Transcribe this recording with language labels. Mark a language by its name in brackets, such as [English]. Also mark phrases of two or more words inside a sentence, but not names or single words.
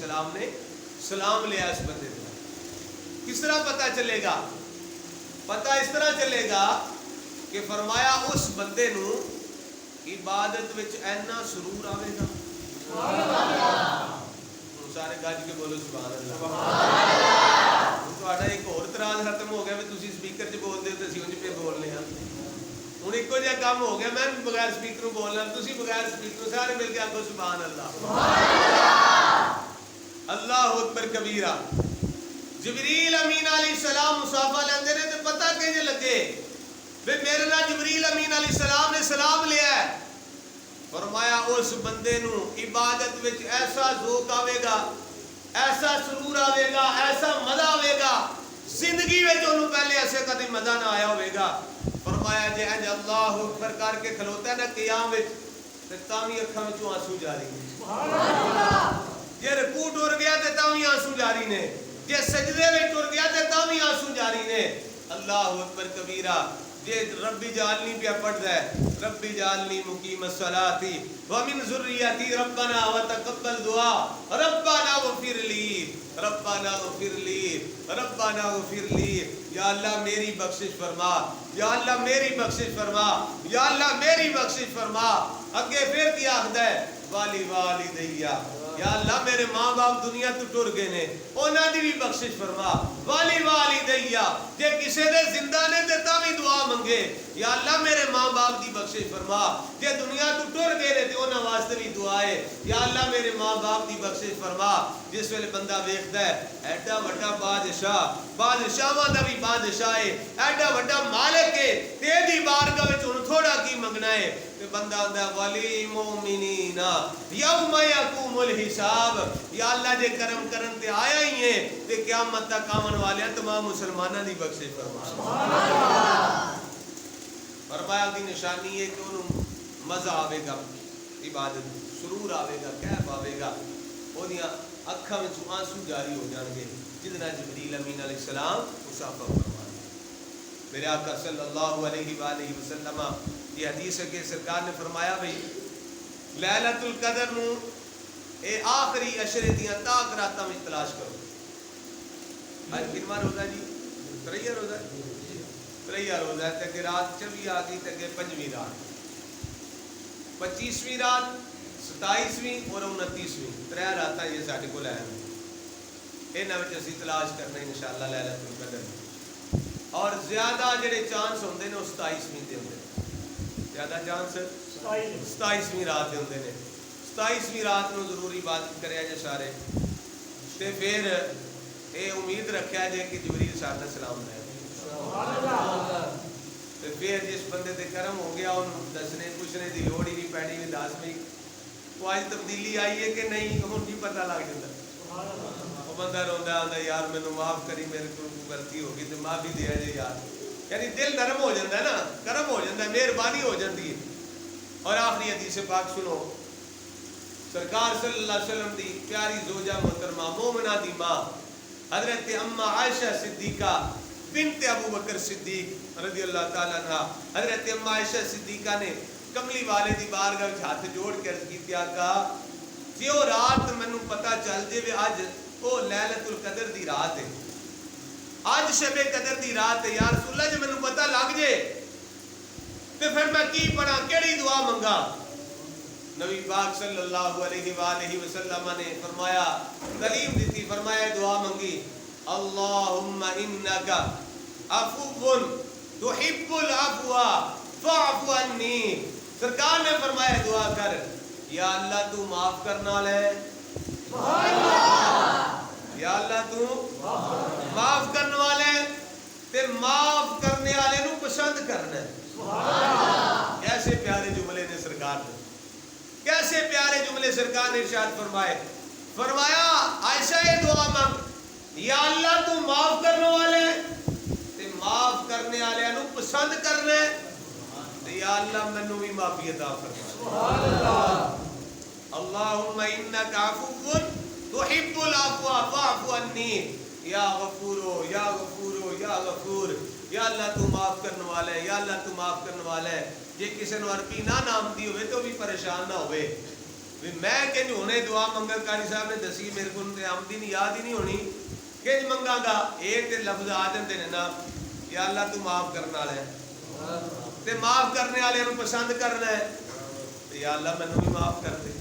[Urdu] السلام نے سلام لیا [Punjabi] اس بندے کو کس طرح پتہ چلے گا پتہ اس طرح چلے گا کہ فرمایا اس بندے نو عبادت وچ اینا سرور آوے گا [Arabic] سبحان اللہ [Punjabi] سارے گج کے بولو [Arabic] سبحان اللہ سبحان اللہ [Punjabi] تہاڈا ایک اور اعتراض ختم ہو گیا کہ تسی سپیکر چ بول دے تے اسی اونج پہ بولنے ہاں ہن ایکو جہا کام ہو گیا میں بغیر سپیکروں بولنا تسی بغیر سپیکروں سارے مل کے آکھو [Arabic] سبحان اللہ سبحان اللہ اللہ اکبر کبیرہ [Punjabi] جبریل امین [Arabic] علیہ السلام [Punjabi] مصافحہ لیندے نے تے پتہ کہ لگے بے میرے نال جبریل امین [Arabic] علیہ السلام [Punjabi] نے سلام لیا ہے فرمایا اس بندے نو عبادت وچ ایسا ذوق آوے گا [Urdu] ایسا سرور آئے گا، ایسا مزہ آئے گا، زندگی میں جو پہلے ایسے کدی مزہ نہ آیا ہوئے گا. [Punjabi] فرمایا جی اج [Arabic] اللہ اکبر [Punjabi] کر کے کھلوتا ہے نا قیام وچ تے تاوی اکھاں وچوں آنسو جاری نے. [Arabic] سبحان اللہ. [Punjabi] جے رکوع ٹر گیا تے تاوی آنسو جاری نے، جے سجدے وچ ٹر گیا تے تاوی آنسو جاری نے. [Arabic] اللہ اکبر کبیرہ. [Punjabi] جے [Arabic] ربی جعلنی [Punjabi] پیا پڑھدا ہے، [Arabic] ربی جعلنی مقیم الصلاۃ ومن ذریتی ربنا وتقبل دعا ربنا اغفر لی ربنا اغفر لی ربنا اغفر لی. [Punjabi] یا اللہ میری بخشش فرما، یا اللہ میری بخشش فرما، یا اللہ میری بخشش فرما. اگے پھر کیا آخدا ہے والی والدیا، یا اللہ میرے ماں باپ دنیا تو ٹر گئے نے، انہاں دی بھی بخشش فرما. والی والدیا، جے کسے دے زندہ نے تے تاں وی دعا منگے، یا اللہ میرے ماں باپ دی بخشش فرما. جے دنیا تو ٹر گئے نے تے انہاں واسطے بھی دعا ہے، یا اللہ میرے ماں باپ دی بخشش فرما. جس ویلے بندہ ویکھدا ہے ایڈا وڈا بادشاہ، بادشاہاں دا بھی بادشاہ ہے، ایڈا وڈا مالک ہے، تے دی بارگاہ وچ ہن تھوڑا کی منگنا ہے تے بندہ آندا [Arabic] ولی مومنین یوم یقوم الحساب. [Punjabi] یا اللہ جے کرم کرن تے آیا ہی ہے تے قیامت تک آون والے تمام مسلماناں دی بخشش فرما. [Arabic] سبحان اللہ. [Punjabi] فرمایا دی نشانی ہے کہ انہوں مزہ آوے گا عبادت، سرور آوے گا، کیف آوے گا، اودیاں اکھاں وچ آنسو جاری ہو جان گے. جدنا جبریل امین [Arabic] علیہ السلام [Punjabi] مصافہ فرمایا. میرے آقا [Arabic] صلی اللہ علیہ وآلہ وسلم [Punjabi] یہ حدیث ہے کہ سرکار نے فرمایا بھئی [Arabic] لیلۃ القدر [Punjabi] نو اے آخری عشرے دیاں تاک راتاں وچ تلاش کرو. آج کنواں روزہ جی؟ تریہ روزہ ہے، تریہ روزہ ہے تے کہ رات 24 آ گئی تے کہ 5ویں رات، 25ویں رات، 27ویں اور 29ویں، 3 راتاں یہ ساڈے کول ہیں. انہاں وچ اسی تلاش کرنا [Arabic] انشاءاللہ لیلۃ القدر. [Punjabi] اور زیادہ جڑے چانس ہوندے نے وہ 27ویں دے ہوندے نے، زیادہ چانس 27ویں رات دے ہوندے نے. 27ویں رات نو ضروری عبادت کریا جے سارے تے پھر اے امید رکھیا جے کہ جبریل صاحب [Arabic] علیہ السلام [Punjabi] نے [Arabic] سبحان اللہ [Punjabi] تے پھر جس بندے تے کرم ہو گیا انہوں دسنے پوچھنے دی لوڑ ہی نہیں پینی بھی 10ویں کو آج تبدیلی آئی ہے کہ نہیں ہن بھی پتہ لگ جاندا. [Arabic] سبحان اللہ. [Punjabi] وہ بندہ روندا آندا یار مینوں معاف کری، میرے کو غلطی ہو گئی تے معافی دے جے یار. [Urdu] یعنی دل نرم ہو جاتا ہے نا، کرم ہو جاتا ہے، مہربانی ہو جاتی ہے. [Punjabi] اور آخری حدیث پاک سنو، سرکار [Arabic] صلی اللہ علیہ وسلم [Punjabi] دی پیاری زوجہ محترمہ مومنہ دی ماں حضرت اما عائشہ صدیقہ بنت ابو بکر صدیق [Arabic] رضی اللہ تعالیٰ عنہ، [Punjabi] حضرت اما عائشہ صدیقہ نے کملی والے دی بارگاہ وچ ہاتھ جوڑ کے عرض کیتی آقا جی وہ رات مینوں پتہ چل جے وے اج وہ لیلۃ القدر دی رات ہے، آج شب قدر دی رات ہے، [Arabic] یا رسول اللہ [Punjabi] جی مینوں پتہ لگ جے تے پھر میں کی پڑھاں، کیڑی دعا منگا؟ نبی پاک [Arabic] صلی اللہ علیہ وآلہ وسلم [Punjabi] نے فرمایا، تعلیم دیتی، فرمایا دعا منگی [Arabic] اللہم انک عفو تحب العفو فاعف عنی. [Punjabi] سرکار نے فرمایا دعا کر یا اللہ تو معاف کرنا والا ہے، یا اللہ تو معاف کرنے والے ہیں تے معاف کرنے والے نو پسند کرنا ہے. کیسے پیارے جملے نے سرکار نے، کیسے پیارے جملے سرکار نے ارشاد فرمائے. فرمایا عائشہ یہ دعا مانگ یا اللہ تو معاف کرنے والے تے معاف کرنے والے نو پسند کرنا ہے تے یا اللہ مینوں بھی معافی عطا فرما. [Arabic] سبحان اللہ. اللہم انک عفو تحب العفو فاعف عنی یا غفور یا غفور یا غفور. [Punjabi] یا اللہ تو معاف کرنے والا ہے، یا اللہ تو معاف کرنے والا ہے. جے کسی نو عربی نہ نامتی ہوئے تو بھی پریشان نہ ہوئے میں کہ ہونے دعا منگل کاری صاحب نے دسی میرے کو آمدی نہیں یاد ہی نہیں ہونی کہ منگا گا ایک تے لفظ آ جاندے نے نا یا اللہ تو معاف کرنے والا ہے تے معاف کرنے والے نو پسند کرنا ہے تے یا اللہ مینوں بھی معاف کر دے.